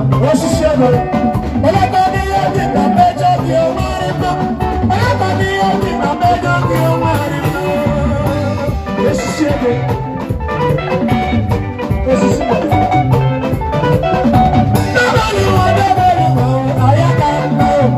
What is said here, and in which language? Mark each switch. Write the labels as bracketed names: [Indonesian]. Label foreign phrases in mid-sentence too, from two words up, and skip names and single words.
[Igbo] Osisi ego. [Yoruba] Ọlọ́pàá ní yóò di nà mẹ́jọ bí o máa rí mọ́. Ọlọ́pàá ní yóò di nà mẹ́jọ bí o máa rí mọ́. [Igbo] Osisi ego. Osisi ego. [Yoruba] Ayaka ń bọ̀.